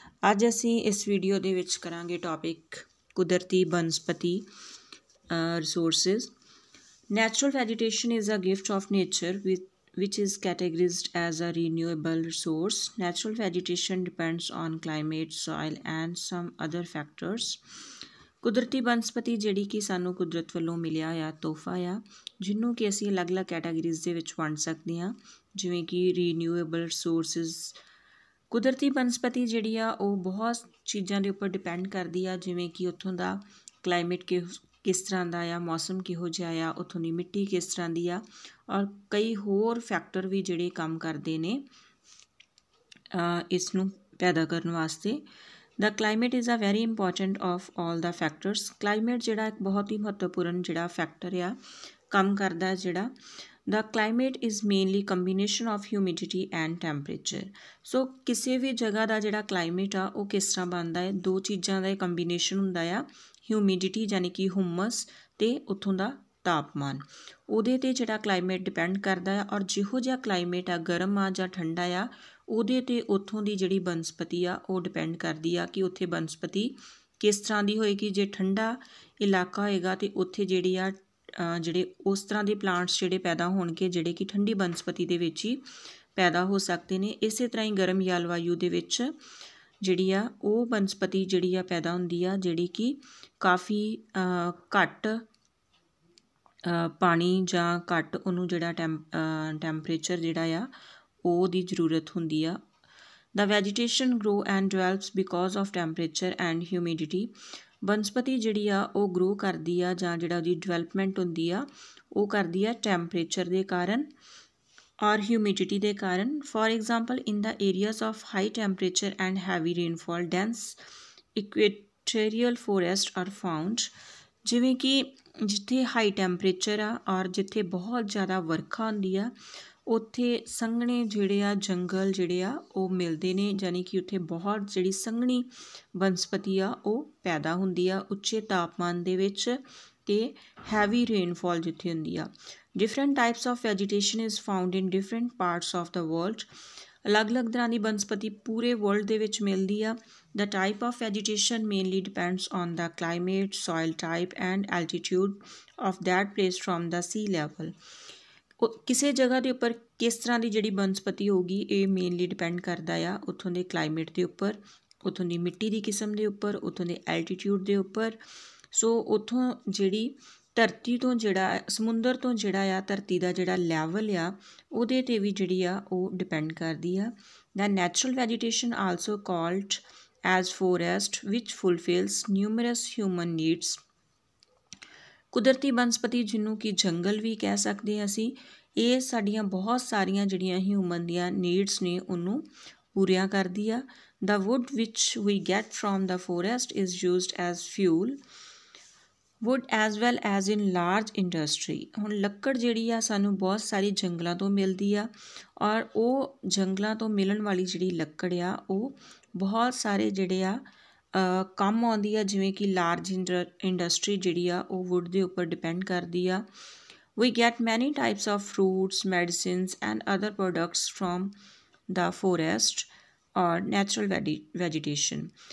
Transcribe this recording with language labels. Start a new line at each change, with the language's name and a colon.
Punjabi: ਅੱਜ ਅਸੀਂ ਇਸ ਵੀਡੀਓ ਦੇ ਵਿੱਚ ਕਰਾਂਗੇ ਟੌਪਿਕ ਕੁਦਰਤੀ ਬਨਸਪਤੀ resources।
English: Natural vegetation is a gift of nature which is categorized as a renewable resource. Natural vegetation depends on climate, soil and some other factors।
Punjabi: ਕੁਦਰਤੀ ਬਨਸਪਤੀ ਜਿਹੜੀ ਕਿ ਸਾਨੂੰ ਕੁਦਰਤ ਵੱਲੋਂ ਮਿਲਿਆ ਆ ਤੋਹਫਾ ਆ, ਜਿਹਨੂੰ ਕਿ ਅਸੀਂ ਅਲੱਗ-ਅਲੱਗ ਕੈਟਾਗਰੀਜ਼ ਦੇ ਵਿੱਚ ਵੰਡ ਸਕਦੇ ਹਾਂ, ਜਿਵੇਂ ਕਿ ਰੀਨਿਊਏਬਲ ਰਿਸੋਰਸਿਸ। ਕੁਦਰਤੀ ਬਨਸਪਤੀ ਜਿਹੜੀ ਆ ਉਹ ਬਹੁਤ ਚੀਜ਼ਾਂ ਦੇ ਉੱਪਰ ਡਿਪੈਂਡ ਕਰਦੀ ਆ, ਜਿਵੇਂ ਕਿ ਉੱਥੋਂ ਦਾ ਕਲਾਈਮੇਟ ਕਿਸ ਤਰ੍ਹਾਂ ਦਾ ਆ, ਮੌਸਮ ਕਿਹੋ ਜਿਹਾ ਆ, ਉੱਥੋਂ ਦੀ ਮਿੱਟੀ ਕਿਸ ਤਰ੍ਹਾਂ ਦੀ ਆ, ਔਰ ਕਈ ਹੋਰ ਫੈਕਟਰ ਵੀ ਜਿਹੜੇ ਕੰਮ ਕਰਦੇ ਨੇ ਇਸ ਨੂੰ ਪੈਦਾ ਕਰਨ ਵਾਸਤੇ।
English: The climate is a very important of all the factors।
Punjabi: climate ਜਿਹੜਾ ਇੱਕ ਬਹੁਤ ਹੀ ਮਹੱਤਵਪੂਰਨ ਜਿਹੜਾ ਫੈਕਟਰ ਆ ਕੰਮ ਕਰਦਾ ਹੈ ਜਿਹੜਾ।
English: The climate is mainly combination of humidity and temperature।
Punjabi: ਸੋ ਕਿਸੇ ਵੀ ਜਗ੍ਹਾ ਦਾ ਜਿਹੜਾ ਕਲਾਈਮੇਟ ਆ ਉਹ ਕਿਸ ਤਰ੍ਹਾਂ ਬਣਦਾ ਹੈ, ਦੋ ਚੀਜ਼ਾਂ ਦਾ ਕੰਬੀਨੇਸ਼ਨ ਹੁੰਦਾ ਆ, ਹਿਊਮਿਡਿਟੀ ਯਾਨੀ ਕਿ ਹੁਮਸ ਤੇ ਉੱਥੋਂ ਦਾ ਤਾਪਮਾਨ। ਉਹਦੇ 'ਤੇ ਜਿਹੜਾ ਕਲਾਈਮੇਟ ਡਿਪੈਂਡ ਕਰਦਾ ਆ, ਔਰ ਜਿਹੋ ਜਿਹਾ ਕਲਾਈਮੇਟ ਆ, ਗਰਮ ਆ ਜਾਂ ਠੰਡਾ ਆ, ਉਹਦੇ 'ਤੇ ਉੱਥੋਂ ਦੀ ਜਿਹੜੀ ਬਨਸਪਤੀ ਆ ਉਹ ਡਿਪੈਂਡ ਕਰਦੀ ਆ ਕਿ ਉੱਥੇ ਬਨਸਪਤੀ ਕਿਸ ਤਰ੍ਹਾਂ ਦੀ ਹੋਏਗੀ। ਜੇ ਠੰਡਾ ਇਲਾਕਾ ਹੋਏਗਾ ਤਾਂ ਉੱਥੇ ਜਿਹੜੀ ਆ ਜਿਹੜੇ ਉਸ ਤਰ੍ਹਾਂ ਦੇ ਪਲਾਂਟਸ ਜਿਹੜੇ ਪੈਦਾ ਹੋਣਗੇ ਜਿਹੜੇ ਕਿ ਠੰਡੀ ਬਨਸਪਤੀ ਦੇ ਵਿੱਚ ਹੀ ਪੈਦਾ ਹੋ ਸਕਦੇ ਨੇ। ਇਸੇ ਤਰ੍ਹਾਂ ਹੀ ਗਰਮ ਜਲਵਾਯੂ ਦੇ ਵਿੱਚ ਜਿਹੜੀ ਆ ਉਹ ਬਨਸਪਤੀ ਜਿਹੜੀ ਆ ਪੈਦਾ ਹੁੰਦੀ ਆ, ਜਿਹੜੀ ਕਿ ਕਾਫੀ ਘੱਟ ਪਾਣੀ ਜਾਂ ਘੱਟ ਉਹਨੂੰ ਜਿਹੜਾ ਟੈਂਪਰੇਚਰ ਜਿਹੜਾ ਆ ਉਹਦੀ ਜ਼ਰੂਰਤ ਹੁੰਦੀ ਆ।
English: The vegetation grow and develops because of temperature and humidity।
Punjabi: ਬਨਸਪਤੀ ਜਿਹੜੀ ਆ ਉਹ ਗਰੋ ਕਰਦੀ ਆ ਜਾਂ ਜਿਹੜਾ ਉਹਦੀ ਡਿਵੈਲਪਮੈਂਟ ਹੁੰਦੀ ਆ ਉਹ ਕਰਦੀ ਆ ਟੈਂਪਰੇਚਰ ਦੇ ਕਾਰਨ ਔਰ ਹਿਊਮਿਡਿਟੀ ਦੇ ਕਾਰਨ।
English: For example in the areas of high temperature and heavy rainfall dense equatorial forests are found।
Punjabi: ਜਿਵੇਂ ਕਿ ਜਿੱਥੇ ਹਾਈ ਟੈਂਪਰੇਚਰ ਆ ਔਰ ਜਿੱਥੇ ਬਹੁਤ ਜ਼ਿਆਦਾ ਵਰਖਾ ਹੁੰਦੀ ਆ ਉੱਥੇ ਸੰਘਣੇ ਜਿਹੜੇ ਆ ਜੰਗਲ ਜਿਹੜੇ ਆ ਉਹ ਮਿਲਦੇ ਨੇ, ਯਾਨੀ ਕਿ ਉੱਥੇ ਬਹੁਤ ਜਿਹੜੀ ਸੰਘਣੀ ਬਨਸਪਤੀ ਆ ਉਹ ਪੈਦਾ ਹੁੰਦੀ ਆ ਉੱਚੇ ਤਾਪਮਾਨ ਦੇ ਵਿੱਚ ਤੇ ਹੈਵੀ ਰੇਨਫਾਲ ਜਿੱਥੇ ਹੁੰਦੀ ਆ।
English: Different types of vegetation is found in different parts of the world.
Punjabi: ਅਲੱਗ-ਅਲੱਗ ਤਰ੍ਹਾਂ ਦੀ ਬਨਸਪਤੀ ਪੂਰੇ ਵਰਲਡ ਦੇ ਵਿੱਚ ਮਿਲਦੀ ਆ।
English: The type of vegetation mainly depends on the climate, soil type and altitude of that place from the sea level।
Punjabi: ਕਿਸੇ ਜਗ੍ਹਾ ਦੇ ਉੱਪਰ ਕਿਸ ਤਰ੍ਹਾਂ ਦੀ ਜਿਹੜੀ ਬਨਸਪਤੀ ਹੋਊਗੀ ਇਹ ਮੇਨਲੀ ਡਿਪੈਂਡ ਕਰਦਾ ਆ ਉੱਥੋਂ ਦੇ ਕਲਾਈਮੇਟ ਦੇ ਉੱਪਰ, ਉੱਥੋਂ ਦੀ ਮਿੱਟੀ ਦੀ ਕਿਸਮ ਦੇ ਉੱਪਰ, ਉੱਥੋਂ ਦੇ ਐਲਟੀਟਿਊਡ ਦੇ ਉੱਪਰ। ਸੋ ਉੱਥੋਂ ਜਿਹੜੀ ਧਰਤੀ ਤੋਂ ਜਿਹੜਾ ਸਮੁੰਦਰ ਤੋਂ ਜਿਹੜਾ ਆ ਧਰਤੀ ਦਾ ਜਿਹੜਾ ਲੈਵਲ ਆ ਉਹਦੇ 'ਤੇ ਵੀ ਜਿਹੜੀ ਆ ਉਹ ਡਿਪੈਂਡ ਕਰਦੀ ਆ।
English: The natural vegetation also called as forest which fulfills numerous human needs।
Punjabi: ਕੁਦਰਤੀ ਬਨਸਪਤੀ ਜਿਹਨੂੰ ਕਿ ਜੰਗਲ ਵੀ ਕਹਿ ਸਕਦੇ ਹਾਂ ਅਸੀਂ, ਇਹ ਸਾਡੀਆਂ ਬਹੁਤ ਸਾਰੀਆਂ ਜਿਹੜੀਆਂ ਹਿਊਮਨ ਦੀਆਂ ਨੀਡਸ ਨੇ ਉਹਨੂੰ ਪੂਰੀਆਂ ਕਰਦੀ ਆ।
English: The wood which we get from the forest is used as fuel wood as well as in large industry।
Punjabi: ਹੁਣ ਲੱਕੜ ਜਿਹੜੀ ਆ ਸਾਨੂੰ ਬਹੁਤ ਸਾਰੀ ਜੰਗਲਾਂ ਤੋਂ ਮਿਲਦੀ ਆ ਔਰ ਉਹ ਜੰਗਲਾਂ ਤੋਂ ਮਿਲਣ ਵਾਲੀ ਜਿਹੜੀ ਲੱਕੜ ਆ ਉਹ ਬਹੁਤ ਸਾਰੇ ਜਿਹੜੇ ਆ ਕੰਮ ਆਉਂਦੀ ਆ, ਜਿਵੇਂ ਕਿ ਲਾਰਜ ਇੰਡਸਟਰੀ ਜਿਹੜੀ ਆ ਉਹ ਵੁੱਡ ਦੇ ਉੱਪਰ ਡਿਪੈਂਡ ਕਰਦੀ ਆ।
English: We get many types of fruits, medicines and other products from the forest or natural vegetation।